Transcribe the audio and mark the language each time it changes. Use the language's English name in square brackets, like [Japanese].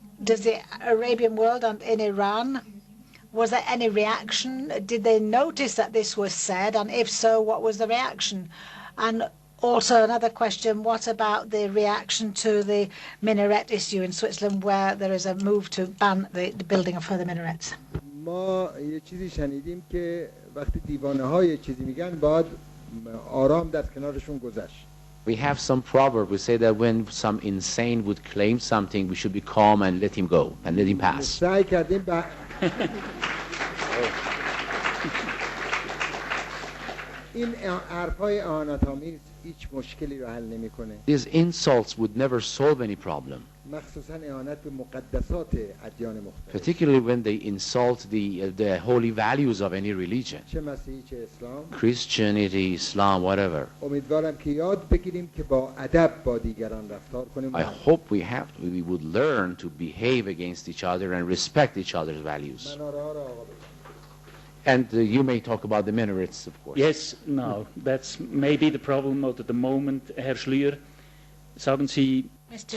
[English] Does the Arabian world and in Iran, was there any reaction? Did they notice that this was said? And if so, what was the reaction? And also another question, what about the reaction to the minaret issue in Switzerland, where there is a move to ban the building of further minarets? [Persian] ما یه چیزی شنیدیم که وقتی دیوانه ها یه چیزی میگن باید آرام در کنارشون گذشت. [English] We have some proverb. We say that when some insane would claim something, we should be calm and let him go and let him pass. [Persian] سعی کردیم این حرفای اهانت‌آمیز هیچ مشکلی رو حل نمی‌کنه. [English] These insults would never solve any problem. [Persian] مخصوصاً اهانت به مقدسات ادیان مختلف. [English] Particularly when they insult the holy values of any religion. [Persian] چه مسیحی چه اسلام. [English] Christianity, Islam, whatever. [Persian] امیدوارم که یاد بگیریم که با ادب با دیگران رفتار کنیم. [English] I hope we would learn to behave against each other and respect each other's values. And you may talk about the minarets, of course. Yes, no, that's maybe the problem at the moment. [German] Herr Schlür, sagen Sie... [English] Mr.